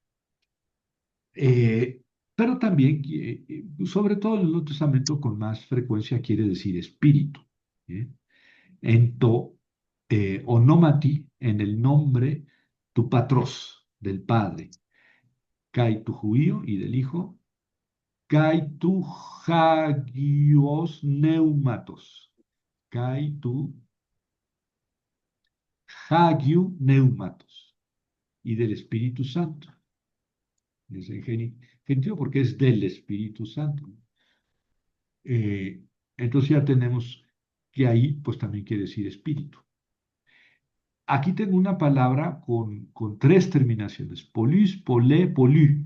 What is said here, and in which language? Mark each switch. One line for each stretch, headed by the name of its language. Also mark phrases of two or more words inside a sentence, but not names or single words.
Spanish: Eh, pero también, sobre todo en el Nuevo Testamento, con más frecuencia quiere decir espíritu. ¿Eh?
Greek: ἐν τῷ, ὀνόματι,
Spanish: en el nombre,
Greek: τοῦ πατρός,
Spanish: del Padre,
Greek: καὶ τοῦ υἱοῦ
Spanish: y del Hijo,
Greek: καὶ τοῦ ἅγιος πνεύματος, καὶ τοῦ ἁγίου πνεύματος,
Spanish: y del Espíritu Santo. Es el genitivo porque es del Espíritu Santo. Eh, entonces ya tenemos que ahí pues también quiere decir espíritu. Aquí tengo una palabra con tres terminaciones,
Greek: πολύς, πολλή, πολύ.